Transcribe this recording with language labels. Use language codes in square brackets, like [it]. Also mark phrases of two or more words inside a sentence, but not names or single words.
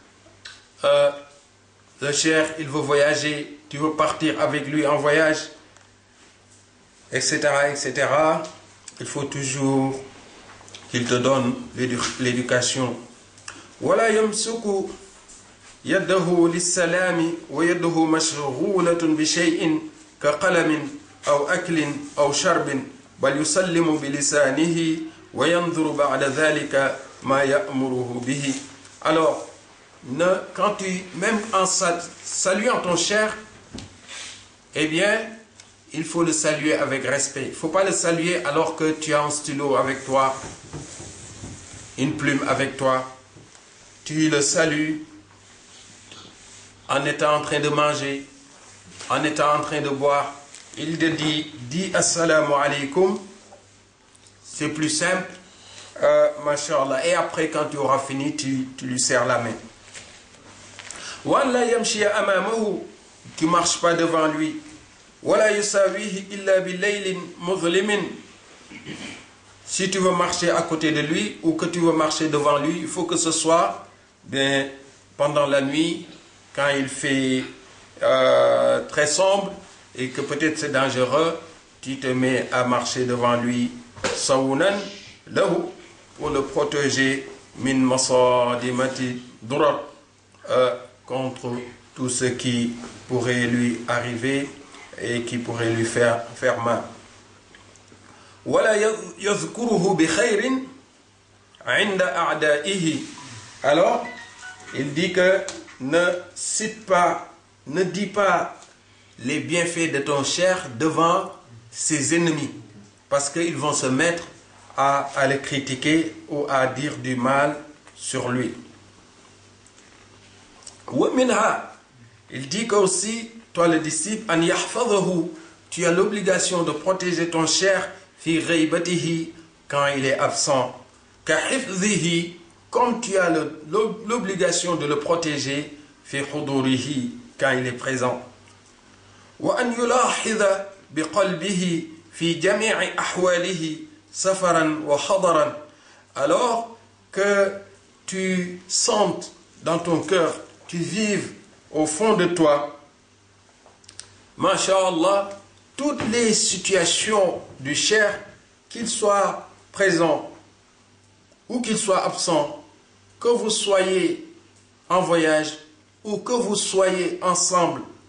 [fr] Le cheikh, il veut voyager, tu veux partir avec lui en voyage, etc., etc. Il faut toujours qu'il te donne l'éducation. [ar] ولا يمسك يده للسلام ويده مشغولة بشيء كقلم أو أكل أو شرب بل يسلم بلسانه وينظر بعد ذلك ما يأمره به. [fr] Alors, quand tu, même en saluant ton cher, eh bien, il faut le saluer avec respect. Il ne faut pas le saluer alors que tu as un stylo avec toi, une plume avec toi. Tu le salues en étant en train de manger, en étant en train de boire. Il te dit, dis [ar] السلام عليكم. [fr] C'est plus simple. Masha'Allah. Et après, quand tu auras fini, tu lui serres la main. [ar] ولا يمشي أمامه. [fr] Tu ne marches pas devant lui. [ar] ولا يساويه إلا بليل مظلم. [fr] Si tu veux marcher à côté de lui ou que tu veux marcher devant lui, il faut que ce soit pendant la nuit, quand il fait très sombre et que peut-être c'est dangereux, tu te mets à marcher devant lui, [ar] صونا له, [fr] pour le protéger [ar] من مصادمات ضرر, [fr] contre tout ce qui pourrait lui arriver et qui pourrait lui faire mal. [ar] ولا يذكره بخير عند أعدائه. [fr] Alors, il dit que ne cite pas, ne dis pas les bienfaits de ton cher devant ses ennemis, parce qu'ils vont se mettre à le critiquer ou à dire du mal sur lui. [ar] ومنها, [fr] il dit que aussi, toi le disciple, [ar] أن يحفظه, [fr] tu as l'obligation de protéger ton cher [ar] في غيبته, [fr] quand il est absent, [ar] كحفظه, [fr] comme tu as l'obligation de le protéger [ar] في حضوره, [fr] quand il est présent. [ar] وأن يلاحظ بقلبه في جميع أحواله سفرا وحضرا. [fr] Alors que tu sentes dans ton cœur, tu vives au fond de toi, masha'Allah, toutes les situations du cher, qu'il soit présent ou qu'il soit absent, que vous soyez en voyage, ou que vous soyez ensemble